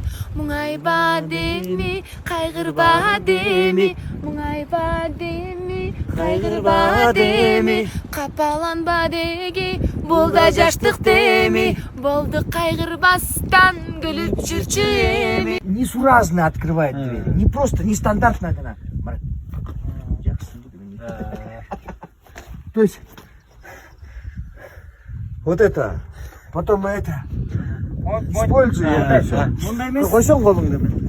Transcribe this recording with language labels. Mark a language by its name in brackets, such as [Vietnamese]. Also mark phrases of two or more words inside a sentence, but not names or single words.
[Kyrgyz] Муңайба деми, кайгырба деми, муңайба деми, кайгырба деми. Капаланба деги, бул да жаштык деми. Болду кайгырбастан күлүп жүрчү эми. [Russian] Несуразно открывает дверь. Не просто, нестандартно она. То есть, вот это, потом это, используй это все. [Kyrgyz] Койсоң колуңду.